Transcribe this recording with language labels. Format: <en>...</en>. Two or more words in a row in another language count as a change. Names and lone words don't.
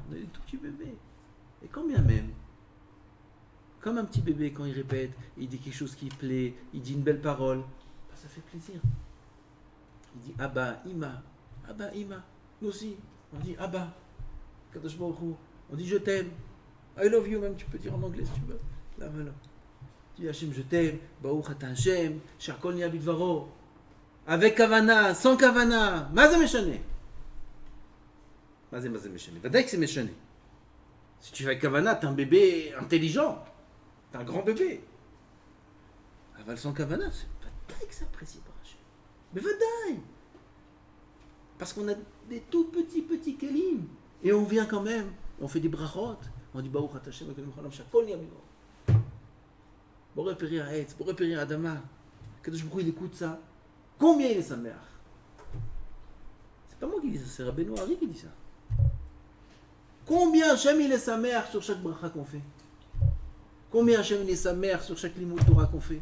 <fr>On est des tout petits bébés. Et quand bien même, comme un petit bébé, quand il répète, il dit quelque chose qui plaît, il dit une belle parole, ça fait plaisir. Il dit Abba, Ima. Nous aussi, on dit Abba.</fr> <he>קדוש ברוך הוא.</he> <fr>On dit je t'aime.</fr> <en>I love you,</en> <fr>même tu peux dire en anglais si tu veux. Là, voilà. Tu dis Hachem, je t'aime.</fr> <he>ברוך אתה השם. שהכל נהיה בדברו.</he> <fr>Avec kavana, sans kavana.</fr> <he>מה זה משנה. מה זה משנה. ודאי</he> <fr>que c'est</fr> <he>méchané.</he> <fr>Si tu fais avec kavana, t'es un bébé intelligent. T'es un grand bébé. Aval sans kavana, c'est vadaï que c'est apprécié par Hachem. Mais vadaï. Parce qu'on a des tout petits kelim. Et on vient quand même. On fait des brachot. On dit</fr> <he>ברוך אתה השם. שהכל נהיה בדברו. בורא פרי העץ, בורא פרי האדמה. קדוש ברוך הוא,</he> <fr>il écoute ça. Combien il est sa mère? C'est pas moi qui dis ça, c'est Rabbeinu Ari qui dit ça. Combien Hachem il est sa mère sur chaque bracha qu'on fait? Combien Hachem il est sa mère sur chaque</fr> <he>לימוד תורה</he> <fr>qu'on fait?</fr>